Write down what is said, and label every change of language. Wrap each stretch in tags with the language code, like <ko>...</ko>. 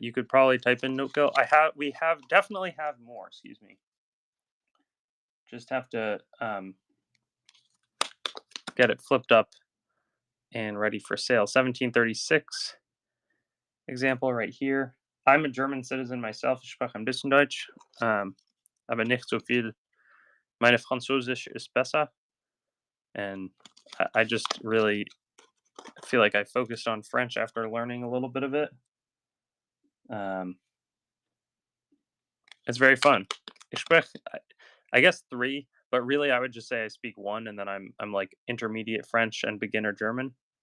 <en>You could probably type in note gelt. We have definitely have more, excuse me. Just have to get it flipped up and ready for sale. 1736 example right here. I'm a German citizen myself.</en> <de>Ich spreche ein bisschen Deutsch, aber nicht so viel. Meine Französisch ist besser.</de> <en>And I just really feel like I focused on French after learning a little bit of it. It's very fun.</en> <de>Ich spreche,</de> <en>I guess 3, but really I would just say I speak 1, and then I'm like intermediate French and beginner German.</en>